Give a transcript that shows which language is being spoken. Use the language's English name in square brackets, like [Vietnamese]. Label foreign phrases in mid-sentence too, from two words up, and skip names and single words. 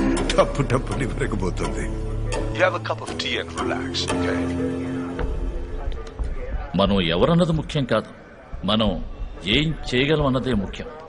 [Telugu] టప్పు టప్పుని పెరగబోతుంది. [English] You have a cup of tea and relax, okay? [Telugu] మనం ఎవరన్నది ముఖ్యం కాదు, మనం ఏం చేయగలం అన్నదే ముఖ్యం.